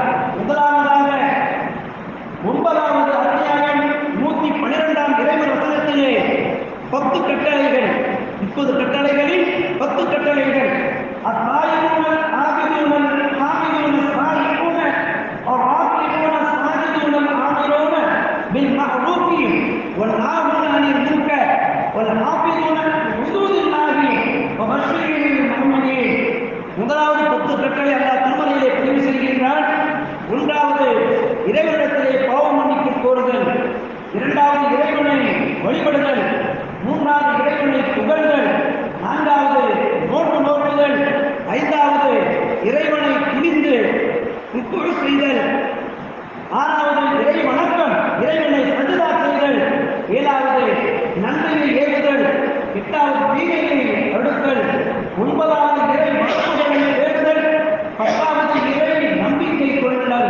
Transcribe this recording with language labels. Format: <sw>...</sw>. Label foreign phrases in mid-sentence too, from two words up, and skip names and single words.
<ta>முதலாவதாக 9வது அத்தியாயம் 112ஆம் இறைவன் வசனத்திலே 10 கட்டளைகள், 30 கட்டளைகளில் 10 கட்டளைகள்.</ta> <ar>التائبون العابدون الحامدون السائحون الراكعون الساجدون الآمرون بالمعروف والناهون عن المنكر والحافظون لحدود الله وبشر المؤمنين.</ar> <ta>முதலாவது 10 கட்டளை அல்லாஹ் திருமறையிலே பதிவு செய்கின்றான். ஒன்றாவது இறைவனிடத்திலே பாவ மன்னிப்பு கோருதல், இரண்டாவது இறைவனை வழிபடுதல், மூன்றாவது இறைவனை புகழ்தல், நான்காவது நோன்பு நோக்குதல், ஐந்தாவது இறைவனை துணிந்து ருக்குஉ செய்தல், ஆறாவது இறை வணக்கம், இறைவனை சஜ்தா செய்தல், ஏழாவது நன்மையை ஏவுதல், எட்டாவது தீமையை தடுத்தல், ஒன்பதாவது இறை வணக்கங்களை தேடுதல், 10வது இறை நம்பிக்கை கொள்ளுதல்.</ta>